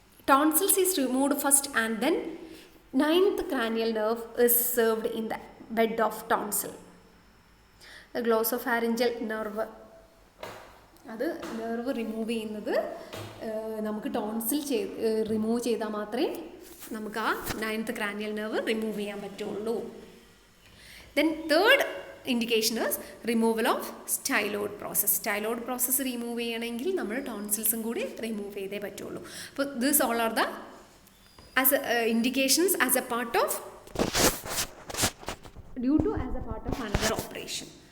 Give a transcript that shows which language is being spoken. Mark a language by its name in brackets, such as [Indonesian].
[English] Tonsils is removed first and then 9th cranial nerve is served in the bed of tonsil. The glossopharyngeal nerve, [Malayalam] അത് nerve remove ചെയ്യുന്നത് നമുക്ക് tonsil remove ചെയ്താൽ മാത്രമേ നമുക്ക് ആ 9th cranial nerve remove ചെയ്യാൻ പറ്റുള്ളൂ. [English] Then third indication is removal of styloid process. [Malayalam] Styloid process remove ചെയ്യണമെങ്കിൽ നമ്മൾ ടോൺസിൽസും കൂടി റിമൂവ് ചെയ്തേ പറ്റുള്ളൂ. [English] അപ്പോൾ this all are the as indications as a part of due to as a part of another operation.